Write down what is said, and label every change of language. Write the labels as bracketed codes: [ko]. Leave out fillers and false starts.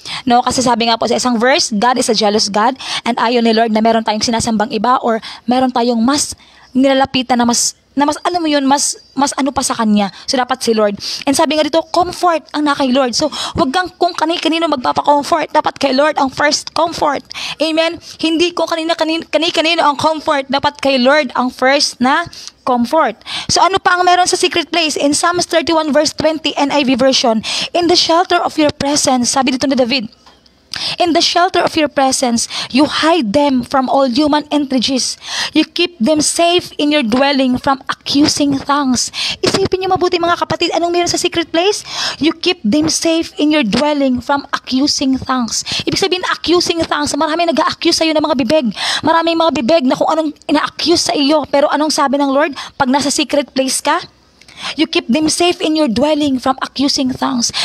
[tl] No, kasi sabi nga po sa isang verse, [en] God is a jealous God, [tl] and ayaw ni Lord na meron tayong sinasambang iba or meron tayong mas nilalapitan na mas alam mo yun, mas ano pa sa Kanya. So, dapat si Lord. And sabi nga dito, comfort ang na kay Lord. So, wag kang kung kanino magpapa-comfort. Dapat kay Lord ang first comfort. Amen? Hindi kung kanino ang comfort. Dapat kay Lord ang first na comfort. So, ano pa ang meron sa secret place? [en] In Psalms 31 verse 20 NIV version, In the shelter of your presence, [tl] sabi dito ni David, [en] In the shelter of your presence, you hide them from all human intrigies. You keep them safe in your dwelling from accusing tongues. [tl] Isipin niyo mabuti mga kapatid, anong meron sa secret place? [en] You keep them safe in your dwelling from accusing tongues. [tl] Ibig sabihin, accusing tongues, marami nag-a-accuse sa'yo ng mga bibig. Maraming mga bibig na kung anong ina-accuse sa iyo. Pero anong sabi ng Lord? Pag nasa secret place ka, [en] you keep them safe in your dwelling from accusing tongues.